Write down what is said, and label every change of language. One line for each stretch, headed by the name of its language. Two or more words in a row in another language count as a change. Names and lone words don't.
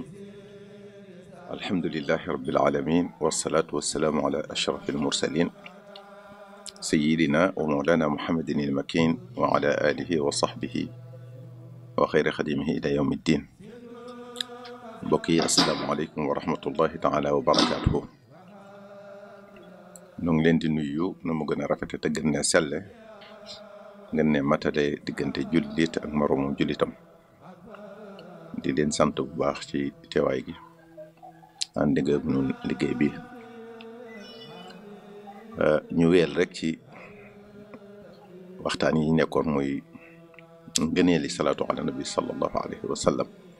Arabic: الحمد لله رب العالمين، والصلاة والسلام على أشرف المرسلين سيدنا ومولانا محمد المكين وعلى آله وصحبه وخير خديمه إلى يوم الدين. بقي السلام عليكم ورحمة الله تعالى وبركاته.
Wolof: noo leen di nuyu ni mu gëna rafet te gën na selle ngeen ne matale diggante jullit ak moromu jullitam di leen sant bu baax ci teewaay gi ànd nga nun liggéey bi ñu weel rek ci waxtaan yi nekkoon muy ngëneeli
Arabic: صلاة على النبي صلى الله عليه وسلم.